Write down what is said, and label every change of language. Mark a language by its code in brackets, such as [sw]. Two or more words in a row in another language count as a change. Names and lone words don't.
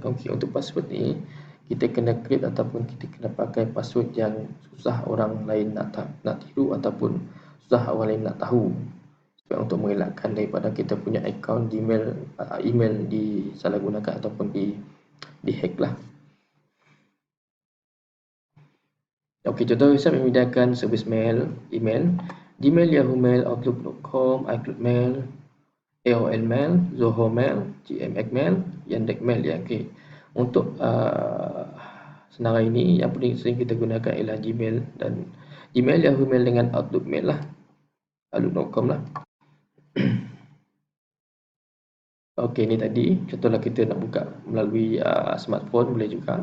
[ms] Okey, untuk password ni kita kena create ataupun kita kena pakai password yang susah orang lain nak tiru ataupun susah orang lain nak tahu. Sebab untuk mengelakkan daripada kita punya akaun Gmail, email disalahgunakan ataupun di hack lah. Okey, contoh website menyediakan servis email, Gmail, Yahoo Mail, Outlook.com, iCloud Mail, AOL Mail, Zoho Mail, GMX Mail, Yandex Mail ya. Okey. Untuk senarai ini yang paling sering kita gunakan ialah Gmail dan Gmail, Yahoo Mail dengan Outlook Mail lah. Outlook.com lah. Okey, ni tadi contohlah kita nak buka melalui smartphone boleh juga.